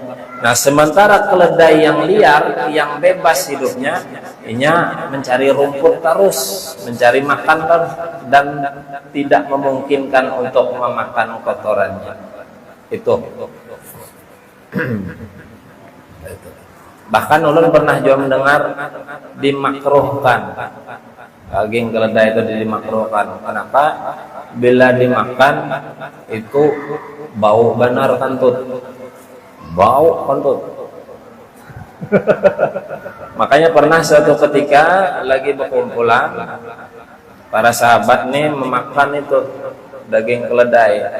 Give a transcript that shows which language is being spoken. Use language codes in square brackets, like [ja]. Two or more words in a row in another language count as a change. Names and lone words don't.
[id] Nah, sementara keledai yang liar, yang bebas hidupnya, inya mencari rumput terus, mencari makan terus, dan tidak memungkinkan untuk memakan kotorannya. Itu. Bahkan ulun pernah juga mendengar dimakruhkan daging keledai itu dimakruhkan. Kenapa? [bjn] Bila dimakan itu bau benar kantut. Bau kantut. [id] Makanya pernah suatu ketika lagi berkumpulan para sahabat nih memakan itu daging keledai.